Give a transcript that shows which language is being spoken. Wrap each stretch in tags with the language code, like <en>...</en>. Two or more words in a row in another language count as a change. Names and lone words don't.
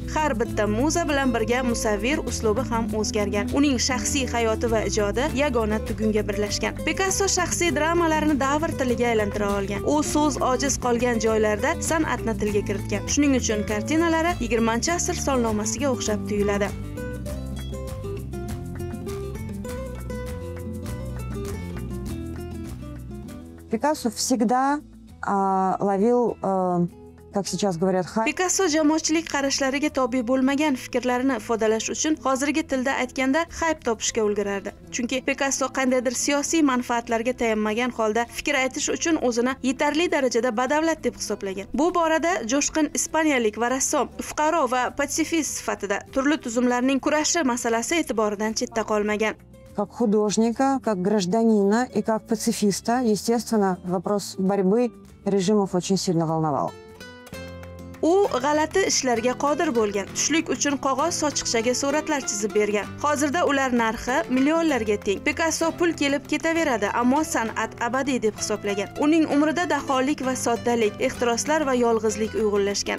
<uz>Har bitta muza bilan birga musavvir uslubi ham o'zgargan. Uning shaxsiy hayoti va ijodi yagona tugunga birlashgan. Picasso shaxsiy dramalarni davr tiliga aylantira olgan. U so'z ojiz qolgan joylarda san'atni tilga kiritgan. Shuning uchun kartinalari 20-asr solnomasiga o'xshab tuyuladi.</uz> <ru>Пикассо всегда ловил, как сейчас говорят, хайп.</ru> <uz>Picasso jamoatchilik qarashlariga tobe bo'lmagan fikrlarini ifodalash uchun hozirgi tilda aytganda hayp topishga ulgurardi. Chunki Picasso qandaydir siyosiy manfaatlarga tayanmagan holda fikr aytish uchun o'zini yetarli darajada badavlat deb hisoblagan. Bu borada jo'shqin ispaniyalik va rassom, fuqaro va patsifist sifatida turli tuzumlarning kurashi masalasi e'tiboridan chetda qolmagan.</uz> <ru>Как художника, как гражданина и как пацифиста, естественно, вопрос борьбы режимов очень сильно волновал.</ru> <uz>U g'alati ishlarga qodir bo'lgan. Tushlik uchun qog'oz sochiqchaga suratlar chizib bergan. Hozirda ular narxi millionlarga teng. Picasso pul kelib ketaveradi, ammo san'at abadiy deb hisoblagan. Uning umrida daholik va soddalik, ehtiroslar va yolg'izlik uyg'unlashgan.</uz>